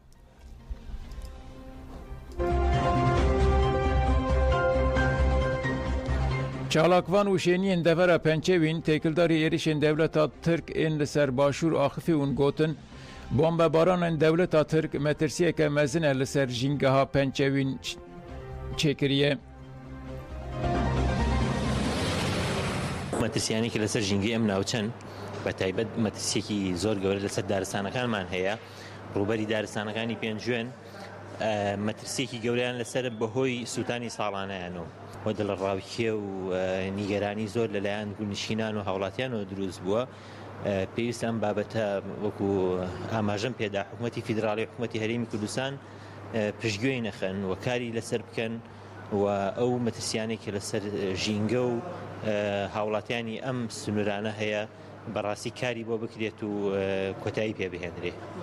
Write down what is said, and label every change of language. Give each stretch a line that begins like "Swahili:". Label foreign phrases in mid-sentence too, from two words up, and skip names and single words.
Kurdish: Çalakvan û şêniyên devera Pençevîn têkildarî êrişên dewleta Tirk ên li ser başûr Axifê hûn gotin bombebaranên dewleta Tirk metirsiyeke mezin e li ser jîngeha Pençevîn çêkiriye.
Central Kurdish: مەترسیانێکی لەسەر ژینگەی ئەم ناوچەن بە تایبەت مەترسیەکی زۆر گەورە لەسەر دارستانەکانمان هەیە ڕووبەری دارستانەکانی پێنجوێن مەترسیەکی گەوریان لەسەر بەهۆی سووتانی ساڵانەیانەوە و دڵڕاوکێ و نیگەرانی زۆر لەلایەن نشینان و هاوڵاتیانەوە دروست بووە پێویستە ئەم بابەتە وەکو ئاماژەم پێدا حکوومەتی فیدراڵی حکوومەتی هەرێمی کوردستان پشتگوێی نەخەن و کاری لەسەر بکەن و ئەو مەترسیانێکی لەسەر ژینگە و هاوڵاتیانی ئەم سنوورانە هەیە بەڕاستی کاری بۆ بکرێت و کۆتایی پێ بهێنرێ.